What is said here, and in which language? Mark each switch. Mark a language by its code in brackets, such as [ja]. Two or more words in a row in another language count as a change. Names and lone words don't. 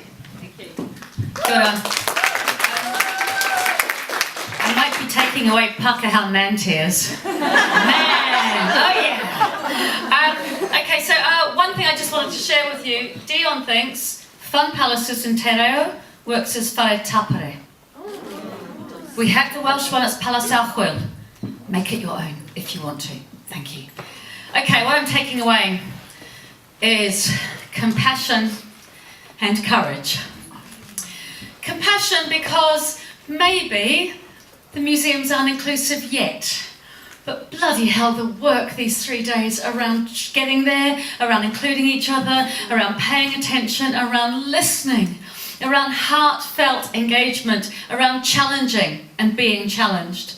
[en] Thank you. Good on. I might be taking away Pākehā man tears. Man! Oh yeah! Okay, so one thing I just wanted to share with you. Dion thinks Fun Palaces in [mi] Te Reo [en] works as [mi] whare tapere. [en] We have the Welsh one, it's Palace Our Hwyl. Make it your own if you want to. Thank you. Okay, what I'm taking away is compassion and courage. Compassion because maybe the museums aren't inclusive yet, but bloody hell the work these 3 days around getting there, around including each other, around paying attention, around listening, around heartfelt engagement, around challenging and being challenged.